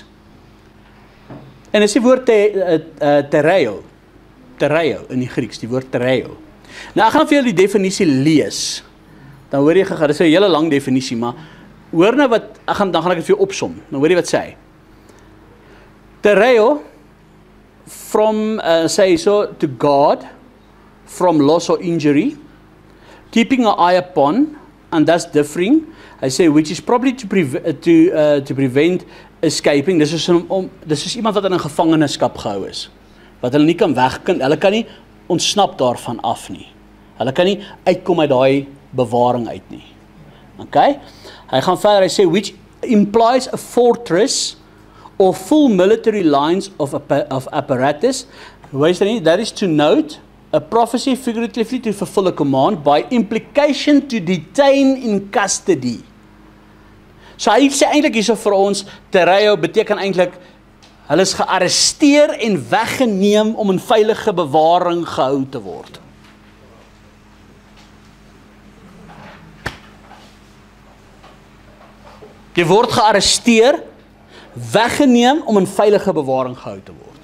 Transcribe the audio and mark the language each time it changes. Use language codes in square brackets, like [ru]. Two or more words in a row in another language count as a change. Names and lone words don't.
[af] En is die woord tereo in die Grieks, die woord tereo. Nou, ek gaan vir julle die definisie lees. Dan hoor jy, dit is 'n hele lang definisie, maar hoor nou wat, dan gaan ek dit vir jou opsom. Nou hoor jy wat sê hy. Tereo, [en] from, say so, to guard from loss or injury, keeping an eye upon, and thus differing, I say, which is probably to prevent escaping. [af] Dis is iemand wat in 'n gevangenskap gehou is, wat hulle nie kan hulle kan nie ontsnap daarvan af nie. Hulle kan nie uitkom uit daai bewaring uit nie. Okay? Hy gaan verder, hy sê, [en] which implies a fortress or full military lines of apparatus. That is to note a prophecy figuratively to fulfill a command, by implication to detain in custody. [af] So hy sê eintlik hierso vir ons, tereo beteken eintlik, hulle is gearresteer en weggeneem om in veilige bewaring gehou te word. Jy word gearresteer, weggeneem om in veilige bewaring gehou te word.